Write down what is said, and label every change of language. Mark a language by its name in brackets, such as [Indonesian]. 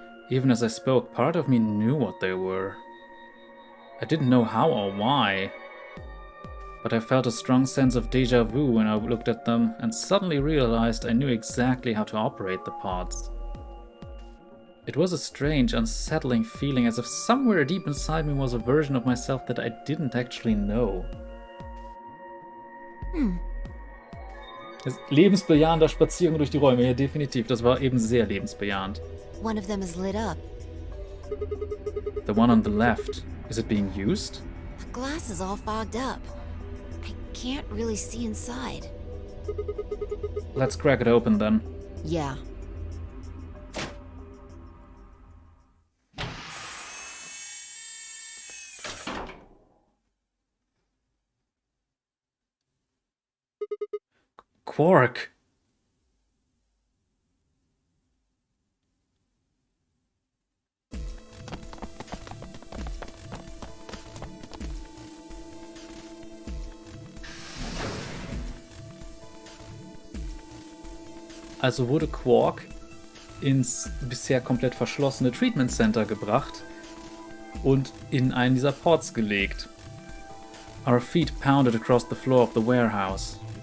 [English] Even as I spoke, part of me knew what they were. I didn't know how or why, but I felt a strong sense of déjà vu when I looked at them and suddenly realized I knew exactly how to operate the pods. It was a strange, unsettling feeling, as if somewhere deep inside me was a version of myself that I didn't actually know. [German] Lebensbejahender Spaziergang durch die Räume, ja definitiv, das war eben sehr lebensbejahend. [English] One of them is lit up. The one on the left, is it being used? The glass is all fogged up. I can't really see inside. Let's crack it open then. Yeah. Quark! [German] Also wurde Quark ins bisher komplett verschlossene Treatment Center gebracht und in einen dieser Pods gelegt. [English] Our feet pounded across the floor of the warehouse.